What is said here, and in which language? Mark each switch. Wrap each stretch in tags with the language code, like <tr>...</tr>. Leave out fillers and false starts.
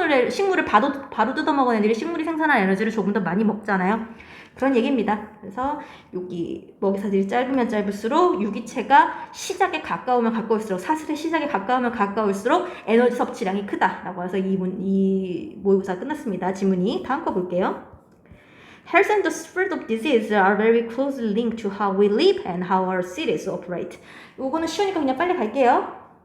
<ko>식물을 바로 뜯어먹은 애들이 식물이 생산한 에너지를 조금 더 많이 먹잖아요. 그런 얘기입니다. 그래서 여기 먹이사슬이 짧으면 짧을수록 유기체가 시작에 가까우면 가까울수록 사슬의 시작에 가까우면 가까울수록 에너지 섭취량이 크다라고 해서 이 모의고사 끝났습니다. 지문이 다음 거 볼게요.</ko> <en>Health and the spread of disease are very closely linked to how we live and how our cities operate.</en> <ko>요거는 쉬우니까 그냥 빨리 갈게요.</ko>